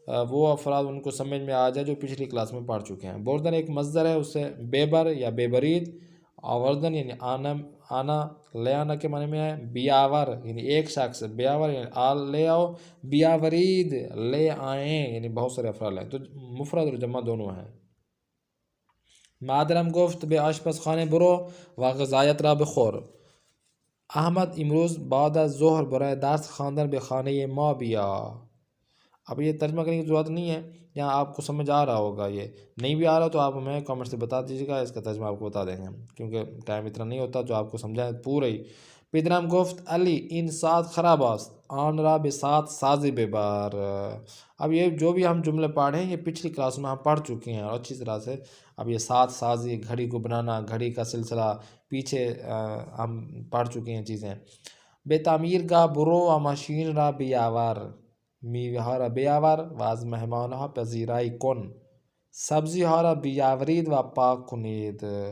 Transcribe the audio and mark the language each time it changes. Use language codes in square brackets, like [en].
[ur] وہ افراد ان کو سمجھ میں آ جائے جو پچھلی کلاس میں پڑھ چکے ہیں۔ بردن ایک مصدر ہے، اس سے بیبر یا بیبرید، آوردن یعنی آنا لے آنا کے معنی میں ہے، بیاور یعنی ایک شخص، بیاور یعنی آل لے آؤ، بیاورید لے آئیں یعنی بہت سارے افراد ہیں، تو مفرد اور جمع دونوں ہیں۔ [fa] مادرم گفت به آشپزخانه برو و غذایت را بخور. احمد امروز بعد از ظهر برای درس خواندن به خانه ما بیا. [ur] اب یہ ترجمہ کرنے کی ضرورت نہیں ہے، یہاں آپ کو سمجھ آ رہا ہوگا، یہ نہیں بھی آ رہا تو آپ ہمیں کامنٹ سے بتا دیجیے گا، اس کا ترجمہ آپ کو بتا دیں گے ہم، کیونکہ ٹائم اتنا نہیں ہوتا جو آپ کو سمجھائیں پورا ہی. [fa] پدرم گفت علی این ساعت خراب است آن را به ساعت سازی ببر. [ur] اب یہ جو بھی ہم جملے پڑھے ہیں یہ پچھلی کلاس میں ہم پڑھ چکے ہیں اور اچھی طرح سے. اب یہ ساعت سازی، گھڑی کو بنانا، گھڑی کا سلسلہ پیچھے ہم پڑھ چکے ہیں چیزیں. [fa] به تعمیرگاه برو و ماشین را بیاور، میوه ها را بیاور و از مهمان ها پذیرایی کن. سبزی ها را بیاورید و پاک کنید.